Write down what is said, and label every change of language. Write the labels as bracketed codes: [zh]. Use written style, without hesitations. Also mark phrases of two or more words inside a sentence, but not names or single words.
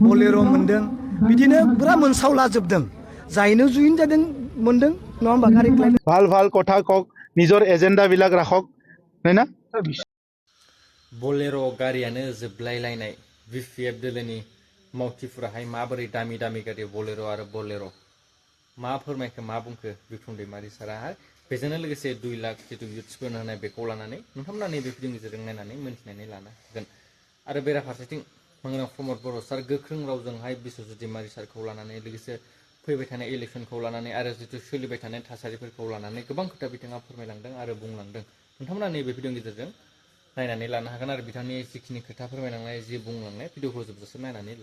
[brx] बलेर' मोनदों बिदिनो पुरा मोनसावलाजोबदों जायनो जुइन जादों मोनदों नङा होमबा गारि [as] ভাল ভাল কথা কওক নিজৰ এজেন্ডাবিলাক ৰাখক হয় না [brx] बलेर' गारियानो जोबलायलायनाय बिपिएफ दोलोनि मावथिफोराहाय माबोरै दामि दामि गारि बलेर' आरो बलेर' मा फोरमायखो मा बुंखो बिक्रम दैमारि साराहाय बेजोंनो लोगोसे 2 लाख जितु इयुथ्सफोरनो होनाय बेखौ लानानै नोंथांमोना नैबे भिडिअनि गेजेरजों नायनानै मोनथिनानै लानो हागोन आरो बेराफारसेथिं मंगनाव प्रमद बर' सार गोख्रों रावजोंहाय बिश्वजित दैमारि सारखौ लानानै लोगोसे फैबाय थानाय इलेक्सनखौ लानानै आरो जितु सोलिबाय थानाय थासारिफोरखौ लानानै गोबां खोथा बिथाङा फोरमायलांदों आरो बुंलांदों नोंथांमोना नैबे भिडिअनि गेजेरजों नायनानै लानो हागोन आरो बिथांनि जिखिनि खोथा फोरमायलांनाय जि बुंलांनाय भिडिअखौ जोबजासिम नायनानै ला